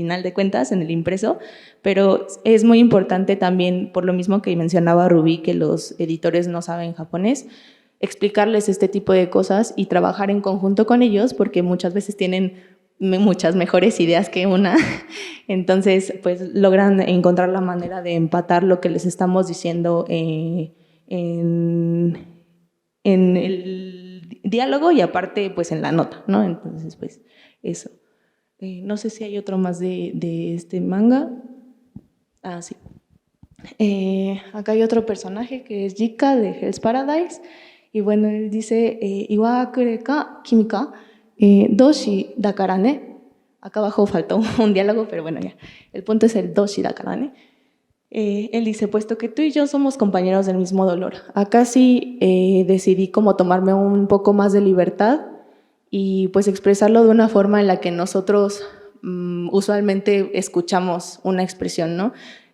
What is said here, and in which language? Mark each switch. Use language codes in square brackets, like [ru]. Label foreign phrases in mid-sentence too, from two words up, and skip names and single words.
[es] final de cuentas, en el impreso, pero es muy importante también, por lo mismo que mencionaba Rubí, que los editores no saben japonés, explicarles este tipo de cosas y trabajar en conjunto con ellos, porque muchas veces tienen muchas mejores ideas que una, entonces pues logran encontrar la manera de empatar lo que les estamos diciendo en el diálogo y aparte pues en la nota, ¿no? Entonces pues eso. No sé si hay otro más de este manga. Ah, sí. Acá hay otro personaje que es Jika de Hell's Paradise y bueno, él dice [ja] いわくれか きみか どうし だから ね. [es] Acá abajo faltó un diálogo, pero bueno, ya. El punto es el [ja] どうし だから ね. [es] Él dice, puesto que tú y yo somos compañeros del mismo dolor, acá sí decidí como tomarme un poco más de libertad y pues expresarlo de una forma en la que nosotros usualmente escuchamos una expresión, ¿no?